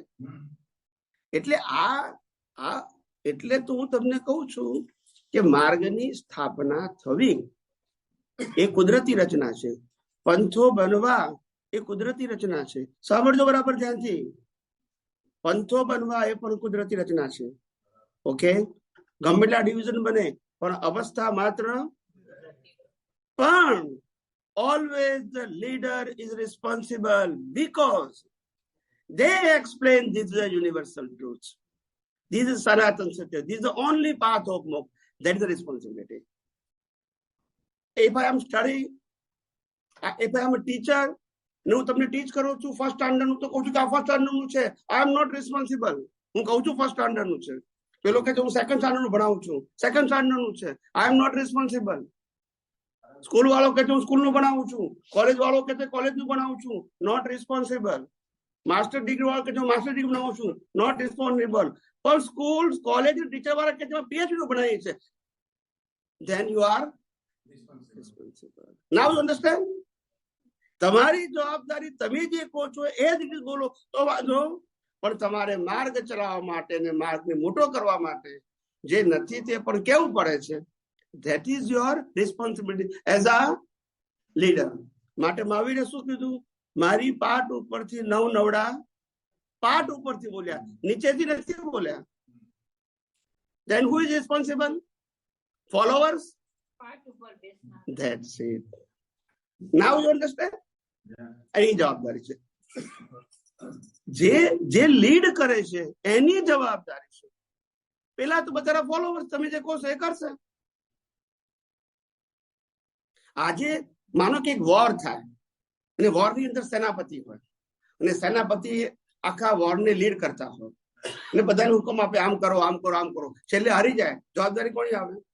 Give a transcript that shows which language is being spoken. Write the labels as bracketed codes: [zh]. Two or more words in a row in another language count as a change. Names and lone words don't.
[gu] એટલે એટલે તો હું તમને કહું છું કે માર્ગની સ્થાપના થવી એ કુદરતી રચના છે. પંથો બનવા એ કુદરતી રચના છે. સાંભળજો બરાબર ધ્યાનથી. પંથો બનવા એ પણ કુદરતી રચના છે. ઓકે, ગમે એટલા ડિવિઝન બને પણ અવસ્થા માત્ર. [en] પણ always the leader is responsible because they explain this is a universal truth. This is Sanatan Satya. This is the only path of moksha. That is the responsibility. If I am studying, if I am a teacher, [gu] હું તમને ટીચ કરું છું [en] first standard [gu] નું, તો કહું છું કે આ [en] first standard [gu] નું છે, [en] I am not responsible. [gu] હું કહું છું [en] first standard [gu] નું છે, પેલો કહે છે હું [en] second standard [gu] નું ભણાવું છું, [en] second standard [gu] નું છે, [en] I am not responsible. [gu] સ્કૂલ વાળો કહે છે હું સ્કૂલ નું ભણાવું છું, કોલેજ વાળો કહે છે કોલેજ નું ભણાવું છું, [en] not responsible. master degree [gu] વાળો કહે છે હું [en] master degree [gu] ભણાવું છું, [en] not responsible. [gu] પણ [en] school college teacher [gu] વાળા કહે છે પીએચડી નું ભણાવીએ છે, [en] then you are responsible. Now you understand? [gu] તમારી જવાબદારી તમે જે કહો છો એ જ રીતે બોલો તો વાંધો, પણ તમારે માર્ગ ચલાવવા માટે ને માર્ગને મોટો કરવા માટે જે નથી તે પણ કેવું પડે છે. [en] That is your responsibility as a leader. [gu] માટે મહાવીરે શું કીધું? મારી પાટ ઉપરથી નવડા પાટ ઉપરથી બોલ્યા, નીચેથી નથી બોલ્યા. [en] Then who is responsible? Followers? That's it. Now you understand? [gu] એની જવાબદારી છે. જે લીડ કરે છે એની જવાબદારી છે. પેલા તો બધા ફોલોવર્સ તમે જે કહો છો એ કરશે. આજે માનો કે એક વોર થાય અને વોર ની અંદર સેનાપતિ હોય અને સેનાપતિ આખા વોર ને લીડ કરતા હોય અને બધાને હુકમ આપે આમ કરો આમ કરો આમ કરો, છેલ્લે હારી જાય, જવાબદારી કોની આવે?